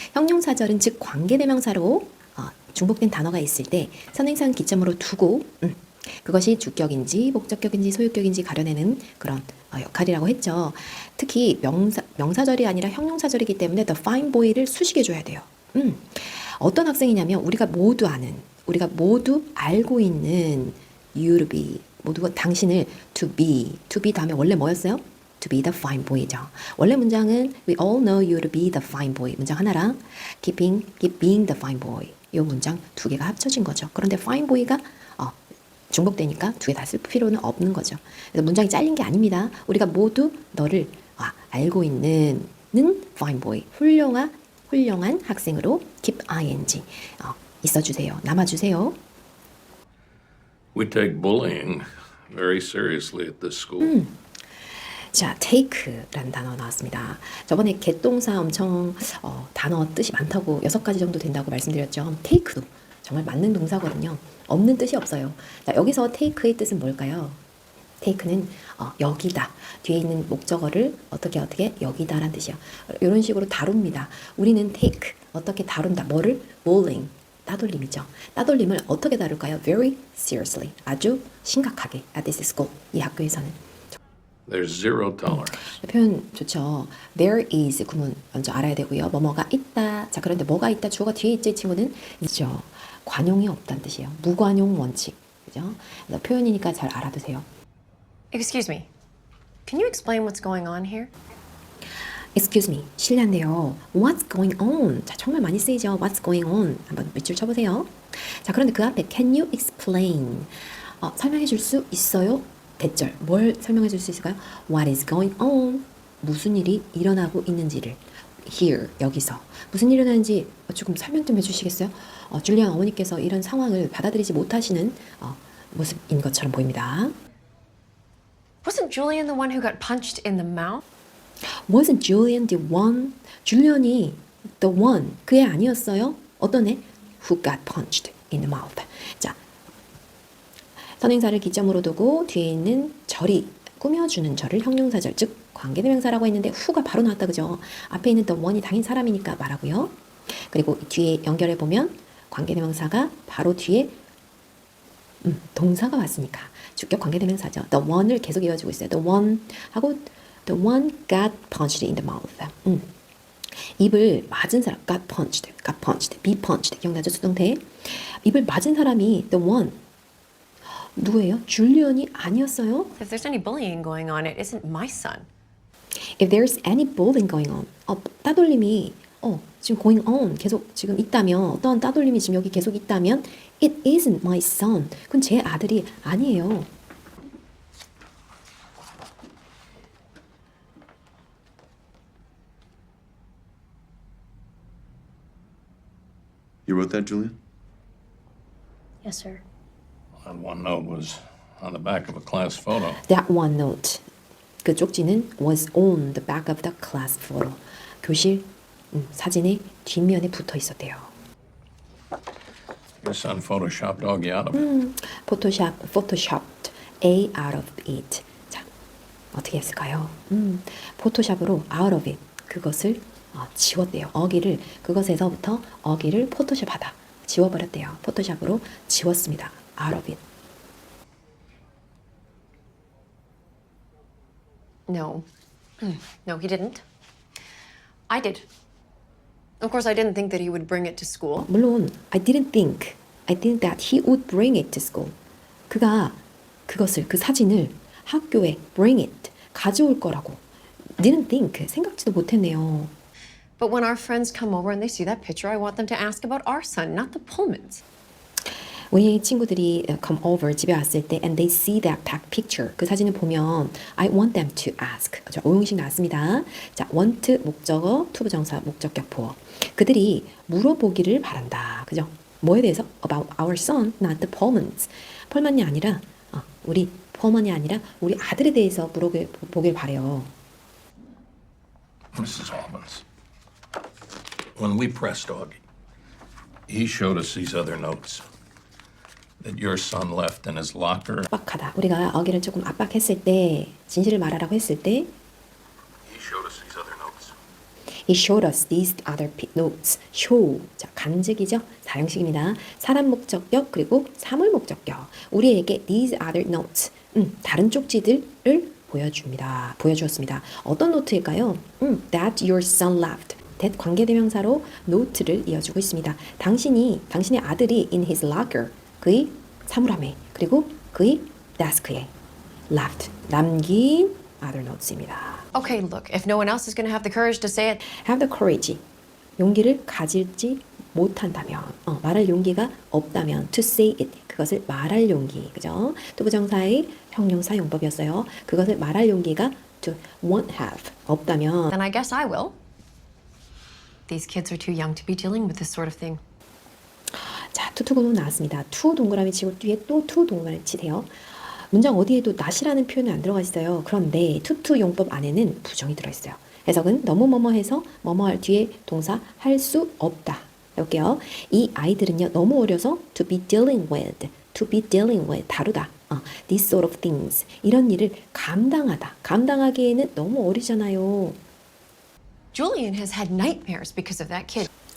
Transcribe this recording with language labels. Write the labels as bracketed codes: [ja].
[ko] 형용사절은 즉 관계대명사로 중복된 단어가 있을 때 선행사는 기점으로 두고 그것이 주격인지 목적격인지 소유격인지 가려내는 그런 역할이라고 했죠. 특히 명사절이 아니라 형용사절이기 때문에 [en] the fine boy [ko] 를 수식해줘야 돼요. 어떤 학생이냐면 우리가 모두 알고 있는 [en] you to be [ko] 모두가 당신을 to be 다음에 원래 뭐였어요? [en] To be the fine boy죠. [ko] 원래 문장은 [en] we all know you to be the fine boy [ko] 문장 하나랑 [en] keep being the fine boy [ko] 이 문장 두 개가 합쳐진 거죠. 그런데 fine boy가 중복되니까 두 개 다 쓸 필요는 없는 거죠. 그래서 문장이 잘린 게 아닙니다. 우리가 모두 너를 알고 있는 [en] fine boy [ko] 훌륭한 학생으로 keep ing 있어주세요. 남아주세요. [en] We take bullying very seriously at this school. [ko] 자, take라는 단어 나왔습니다. 저번에 get 동사 엄청 단어 뜻이 많다고 6가지 정도 된다고 말씀드렸죠. take도 정말 맞는 동사거든요. 없는 뜻이 없어요. 자, 여기서 take의 뜻은 뭘까요? take는 여기다. 뒤에 있는 목적어를 어떻게 여기다라는 뜻이에요. 이런 식으로 다룹니다. 우리는 take 어떻게 다룬다. 뭐를? bullying 따돌림이죠. 따돌림을 어떻게 다룰까요? [en] Very seriously. [ko] 아주 심각하게. [en] At this school. [ko] 이 학교에서는. [en] There's zero tolerance. [ko] 표현 좋죠. There is 구문 먼저 알아야 되고요. 뭐뭐가 있다. 자, 그런데 뭐가 있다. 주어가 뒤에 있죠. 이 친구는 있죠. 관용이 없다는 뜻이에요. 무관용 원칙. 그죠? 그래서 표현이니까 잘 알아두세요. [en] Excuse me. Can you explain what's going on here? Excuse me. [ko] 실례한데요. [en] What's going on? [ko] 자, 정말 많이 쓰이죠. [en] What's going on? [ko] 한번 밑줄 쳐보세요. 자, 그런데 그 앞에 [en] Can you explain? [ko] 설명해 줄 수 있어요? 대절. 뭘 설명해 줄 수 있을까요? [en] What is going on? [ko] 무슨 일이 일어나고 있는지를 [en] here, [ko] 여기서 무슨 일이 일어나는지 조금 설명 좀 해주시겠어요? 줄리안 어머니께서 이런 상황을 받아들이지 못하시는 모습인 것처럼 보입니다. [en] Wasn't Julian the one who got punched in the mouth? Wasn't Julian the one? [ko] 줄리언이 [en] the one, [ko] 그애 아니었어요? 어떤 애? [en] Who got punched in the mouth. [ko] 자, 선행사를 기점으로 두고 뒤에 있는 절이 꾸며주는 절을 형용사절, 즉 관계대명사라고 했는데 who가 바로 나왔다, 그죠? 앞에 있는 [en] the one [ko] 이 당연히 사람이니까 말하고요. 그리고 뒤에 연결해 보면 관계대명사가 바로 뒤에 동사가 왔으니까 주격 관계대명사죠. [en] The one [ko] 을 계속 이어주고 있어요. [en] The one [ko] 하고 [en] the one got punched in the mouth. [ko] 입을 맞은 사람 [en] got punched, be punched. [ko] 기억나죠? 수동태. 입을 맞은 사람이 [en] the one. [ko] 누구예요? 줄리언이 아니었어요? [en] If there's any bullying going on, it isn't my son. If there's any bullying going on. [ko] 따돌림이 지금 [en] going on [ko] 계속 지금 있다면, 어떤 따돌림이 지금 여기 계속 있다면 [en] it isn't my son. [ko] 그건 제 아들이 아니에요. [en] You wrote that, Julian? Yes, sir. That one note was on the back of a class photo. That one note. [ko] 그 쪽지는 [en] was on the back of the class photo. [ko] 교실 사진의 뒷면에 붙어 있었대요. [en] Your son photoshopped Augie out of it. photoshopped A out of it. [ko] 자, 어떻게 했을까요? 포토샵으로 out of it. 그것을 지웠대요. 어기를, 그것에서부터 어기를 포토샵하다. 지워버렸대요. 포토샵으로 지웠습니다. [en] out of it. No. No, he didn't. I did. Of course, I didn't think that he would bring it to school. [ko] 물론 [en] I didn't think that he would bring it to school. [ko] 그가 그것을, 그 사진을 학교에 [en] bring it, [ko] 가져올 거라고 [en] didn't think, [ko] 생각지도 못했네요. [en] But when our friends come over and they see that picture, I want them to ask about our son, not the Pullmans. [ko] 우리 친구들이 [en] come over, [ko] 집에 왔을 때 [en] and they see that picture, [ko] 그 사진을 보면 [en] I want them to ask. [ko] 그렇죠? 오형식 나왔습니다. 자, want 목적어, to 부정사, 목적격 보어. 그들이 물어보기를 바란다. 그죠? 뭐에 대해서? [en] About our son, not the Pullmans. [ko] 펄만이 아니라 우리 펄만이 아니라 우리 아들에 대해서 물어보길 바래요. [en] Mrs. Albans, when we pressed Augie, he showed us these other notes that your son left in his locker. [ko] 압박하다. 우리가 어기를 조금 압박했을 때, 진실을 말하라고 했을 때 [en] He showed us these other notes. He showed us these other notes. [ko] show. 자, 간직이죠. 사형식입니다. 사람 목적격 그리고 사물 목적격. 우리에게 [en] these other notes. [ko] 다른 쪽지들을 보여주었습니다. 어떤 노트일까요? [en] That your son left. [ko] that 관계대명사로 노트를 이어주고 있습니다. 당신의 아들이 [en] in his locker. [ko] 그의 사물함에 그리고 그의 데스크에 left. 남긴 [en] other notes [ko] 입니다. [en] Okay, look, if no one else is going to have the courage to say it, have the courage. [ko] 용기를 가질지 못한다면, 말할 용기가 없다면, [en] to say it. [ko] 그것을 말할 용기, 그죠? 또 부정사의 형용사 용법이었어요. 그것을 말할 용기가 [en] to won't have. [ko] 없다면, [en] then I guess I will. These kids are too young to be dealing with this sort of thing. [ko] 자, 투 구문 나왔습니다. 투 동그라미 치고 뒤에 또 투 동그라미 치세요. 문장 어디에도 not이라는 표현이 안 들어가 있어요. 그런데 투투 용법 안에는 부정이 들어있어요. 해석은 너무 뭐뭐해서 뭐뭐할 뒤에 동사 할 수 없다. 해볼게요. 이 아이들은요 너무 어려서 [en] to be dealing with [ko] 다루다. [en] This sort of things [ko] 이런 일을 감당하기에는 너무 어리잖아요. [en] Julian has had nightmares because of that kid.